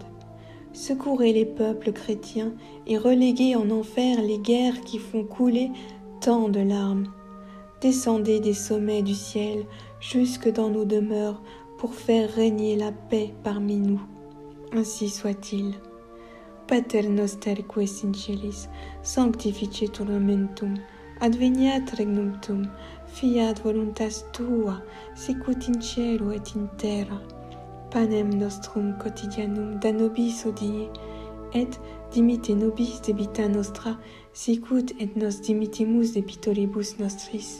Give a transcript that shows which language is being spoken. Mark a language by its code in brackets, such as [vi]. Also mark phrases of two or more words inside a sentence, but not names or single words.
[fr] Secourez les peuples chrétiens et reléguez en enfer les guerres qui font couler tant de larmes. Descendez des sommets du ciel jusque dans nos demeures pour faire régner la paix parmi nous. Ainsi soit-il. [la] Pater noster qui es in celis, sanctificetur nomen tuum, adveniat regnum tuum, fiat voluntas tua, sicut in cielo et in terra. Panem nostrum quotidianum da nobis hodie, et dimitte nobis debita nostra, sicut et nos dimittimus debitoribus nostris.